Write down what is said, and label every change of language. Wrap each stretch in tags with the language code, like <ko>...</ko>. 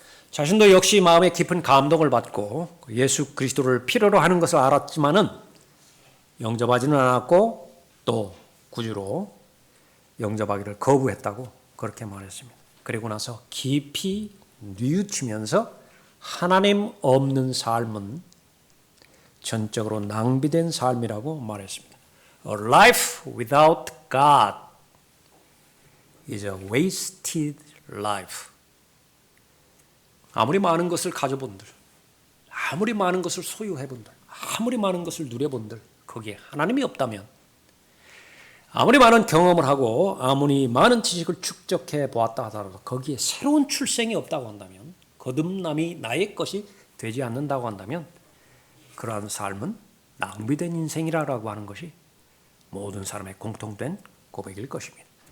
<ko>자신도 역시 마음에 깊은 감동을 받고 예수 그리스도를 필요로 하는 것을 알았지만은 영접하지는 않았고 또 구주로 영접하기를 거부했다고 그렇게 말했습니다. 그리고 나서 깊이 뉘우치면서 하나님 없는 삶은 전적으로 낭비된 삶이라고 말했습니다.</ko> <en>A life without God is a wasted life.</en> <ko>아무리 많은 것을 가져본들, 아무리 많은 것을 소유해본들, 아무리 많은 것을 누려본들 거기에 하나님이 없다면, 아무리 많은 경험을 하고 아무리 많은 지식을 축적해 보았다 하더라도 거기에 새로운 출생이 없다고 한다면, 거듭남이 나의 것이 되지 않는다고 한다면 그러한 삶은 낭비된 인생이라고 하는 것이 모든 사람의 공통된 고백일 것입니다.</ko>